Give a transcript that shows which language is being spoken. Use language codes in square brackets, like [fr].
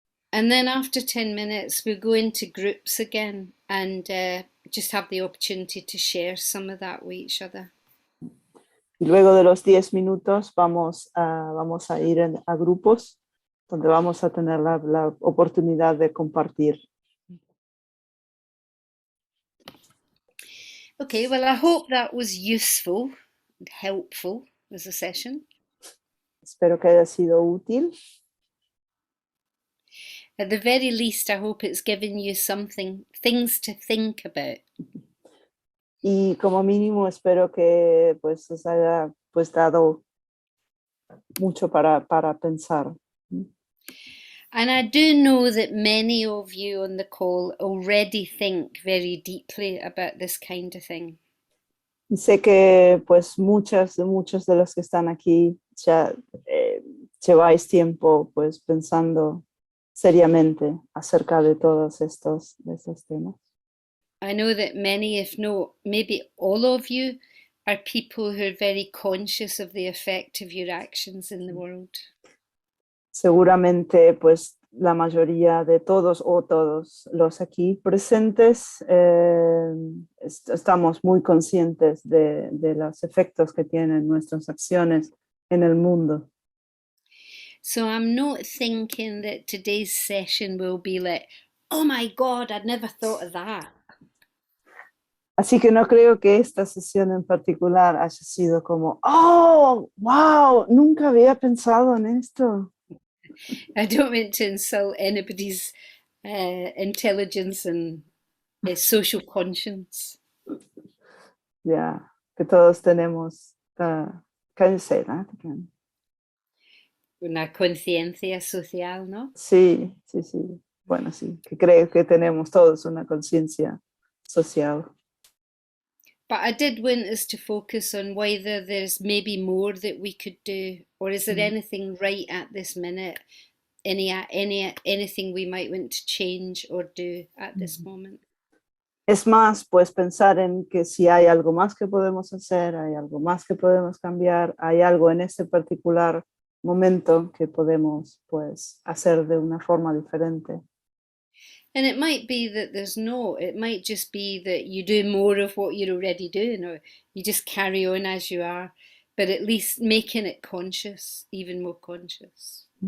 [en] And then after 10 minutes, we'll go into groups again and just have the opportunity to share some of that with each other. [es] Y luego de los 10 minutos vamos a ir a grupos donde vamos a tener la oportunidad de compartir. [en] Okay, well, I hope that was useful and helpful as a session. [es] Espero que haya sido útil. [en] At the very least, I hope it's given you things to think about. [es] Y como mínimo espero que pues os haya pues dado mucho para pensar. [en] And I do know that many of you on the call already think very deeply about this kind of thing. [es] Y sé que pues muchos de los que están aquí ya lleváis tiempo pues pensando seriamente acerca de todos estos temas. [en] I know that many, if not maybe all of you, are people who are very conscious of the effect of your actions in the world. [es] Seguramente pues la mayoría de todos o todos los aquí presentes estamos muy conscientes de los efectos que tienen nuestras acciones en el mundo. [en] So I'm not thinking that today's session will be like, oh my God, I'd never thought of that. [es] Así que no creo que esta sesión en particular haya sido como, oh, wow, nunca había pensado en esto. [en] I don't mean to insult anybody's intelligence and social conscience. Yeah, [es] que todos tenemos, [en] can you say that again? [es] Una conciencia social, ¿no? Sí, sí, sí. Bueno, sí, que creo que tenemos todos una conciencia social. [en] But I did want us to focus on whether there's maybe more that we could do, or is there anything right at this minute, anything we might want to change or do at this moment. [es] Es más, pues pensar en que si hay algo más que podemos hacer, hay algo más que podemos cambiar, hay algo en este particular momento que podemos pues hacer de una forma diferente. [en] And it might be that it might just be that you do more of what you're already doing, or you just carry on as you are, but at least making it conscious, even more conscious.